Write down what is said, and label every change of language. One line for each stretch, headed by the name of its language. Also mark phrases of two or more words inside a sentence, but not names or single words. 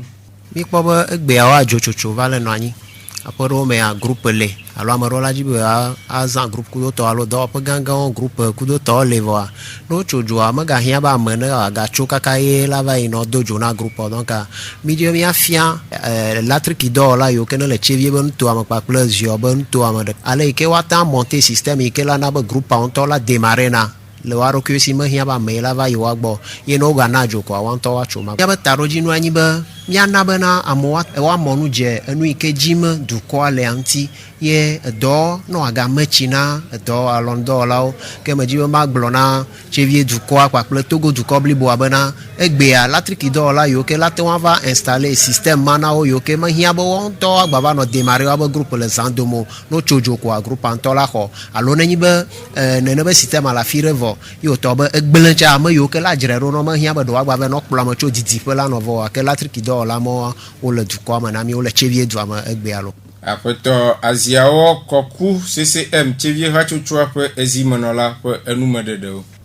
Ewe: Mikpɔ be egbeawo adzotsotso va le nɔ anyi. Aƒeɖewo mea groupe le alo ame ɖewo la dzi be azã groupe kudotɔ alo dɔwɔƒe gãgãwo groupe kudotɔwo le vɔa ne wotso dzoa megahiã be ame ne agatso kaka ye la va yi nɔ do dzo na
French: groupe donc
Ewe: mídze míafia latriki dɔwɔla yiwo ke ne le Tsevie be nutoame kpakple ziɔ be nutoame ɖe ale yi ke woata
French: monter système
Ewe: yi ke la na be groupe ŋutɔ la démarrer na le waɖokui si mehiã be ame la va yi woa gbɔ ye ne wogana dzo koa woaŋutɔ woatso ma. Míabe taɖodzinu anyi be míana bena amewo woamɔ nu dze enu yi ke dzim dukɔa le ŋuti ye edɔ nɔ agameti na edɔ alɔnudɔwɔlawo ke medzi be magblɔ na Tsevie dukɔa kpakple Togo dukɔ bliboa bena egbea latriki dɔwɔla yiwo ke la te wɔn va
French: installer système
Ewe: ma na wo yiwo ke mehiã be wɔn ŋutɔ agba va nɔ démarrer woabe groupe le zã domo no tso dzo koa groupe ŋutɔ la xɔ alo nenyi be nene be système ala fi ɖe vɔ ye wòtɔ be egblẽ tsa ame yiwo ke la dzre ɖo nɔ mehiã be ɖewo agba va nɔ kplɔ ame tso didiƒe la nɔ vɔ ke latriki dɔwɔla ma wole dukɔa me na mi wole Tsevie dua me egbea lo. Aƒetɔ Aziawo Kɔku CCM Tsevie hatsotsoa ƒe ezimenɔla ƒe enumeɖeɖewo.